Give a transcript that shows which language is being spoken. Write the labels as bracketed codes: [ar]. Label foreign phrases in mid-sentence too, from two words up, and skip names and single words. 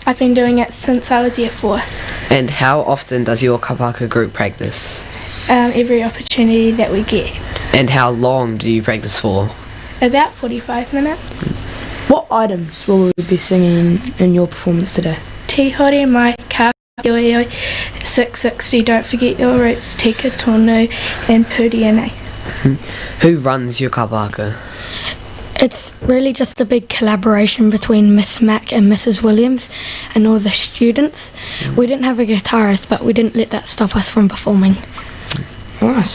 [en] I've been doing it since I was year 4. And how often does your kapahaka group practice? Every opportunity that we get. And how long do you practice for? About 45 minutes. What items will we be singing in your performance today? Te hore mai ka oi 660, don't forget your roots, tika tonu and purianei. Who runs your kapahaka? It's really just a big collaboration between Miss Mack and Mrs. Williams and all the students. We didn't have a guitarist, but we didn't let that stop us from performing. Nice.